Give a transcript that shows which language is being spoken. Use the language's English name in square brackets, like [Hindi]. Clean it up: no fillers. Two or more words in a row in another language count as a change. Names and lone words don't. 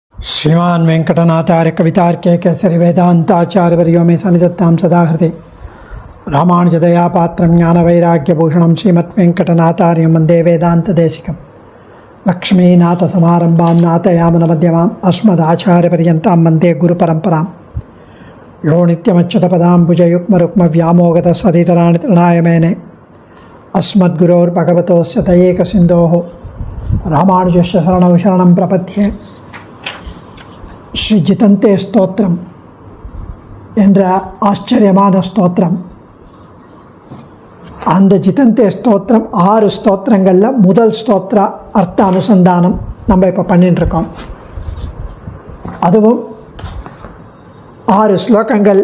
[Sanskrit] श्रीमान वेंकटनाथार्य कवितार्के केसरी वेदांताचार्यवर्यो मे सन्निधत्तां सदा हृदे रामानुजदया पात्रं ज्ञानवैराग्यभूषणं श्रीमद्वेंकटनाथार्यं वन्दे वेदान्तदेशिकं लक्ष्मीनाथसमारम्भां नाथयामुनमध्यमाम् अस्मदाचार्यपर्यन्तां वन्दे गुरुपरम्परां यो नित्यमच्युतपदाम्बुजयुग्मरुक्मव्यामोगतसदितराणि तृणाय मेने अस्मद्गुरोर्भगवतोस्य दयैकसिन्धोः रामानुजस्य शरणौ शरणं प्रपद्ये. [Tamil] ஸ்ரீ ஜிதந்தே ஸ்தோத்திரம் என்ற ஆச்சரியமான ஸ்தோத்திரம். அந்த ஜிதந்தே ஸ்தோத்திரம் 6 ஸ்தோத்திரங்களில் முதல் ஸ்தோத்திர அர்த்த அனுசந்தானம் நம்ம இப்போ பண்ணிட்டுருக்கோம். அதுவும் 6 ஸ்லோகங்கள்.